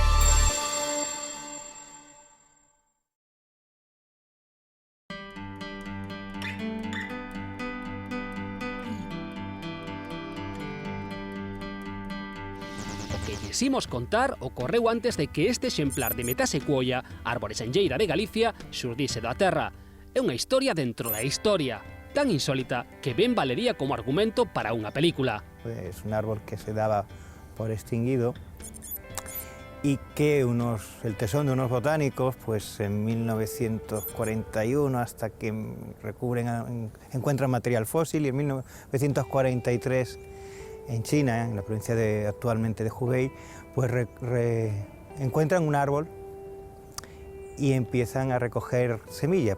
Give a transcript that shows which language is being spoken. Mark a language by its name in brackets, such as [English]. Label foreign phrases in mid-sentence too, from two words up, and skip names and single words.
[Galician] Imos contar ocorreu antes de que este exemplar de metasecuoia, árbore senlleira de Galicia, xurdise da terra. É unha historia dentro da historia, tan insólita que ben valería como argumento para unha película. [Spanish] Es un árbol que se daba por extinguido y que el tesón de unos botánicos, pues en 1941, hasta que encuentran material fósil, y en 1943 en China, en la provincia actualmente de Hubei, pues encuentran un árbol y empiezan a recoger semillas.